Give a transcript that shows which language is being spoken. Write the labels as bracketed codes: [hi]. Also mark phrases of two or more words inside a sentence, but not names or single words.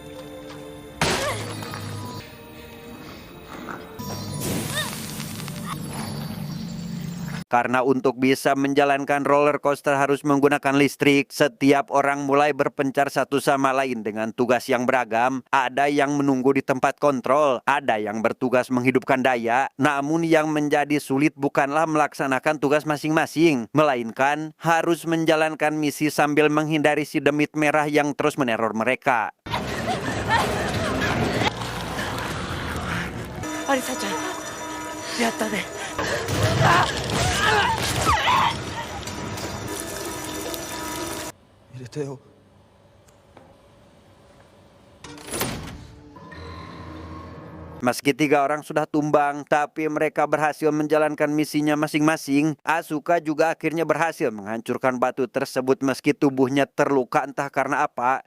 [id] Karena untuk bisa menjalankan roller coaster harus menggunakan listrik, setiap orang mulai berpencar satu sama lain dengan tugas yang beragam. Ada yang menunggu di tempat kontrol, ada yang bertugas menghidupkan daya. Namun yang menjadi sulit bukanlah melaksanakan tugas masing-masing, melainkan harus menjalankan misi sambil menghindari si demit merah yang terus meneror mereka. [ja] アリサちゃん、やったね。入れてよ。 [id] Meski 3 orang sudah tumbang, tapi mereka berhasil menjalankan misinya masing-masing. Asuka juga akhirnya berhasil menghancurkan batu tersebut meski tubuhnya terluka entah karena apa.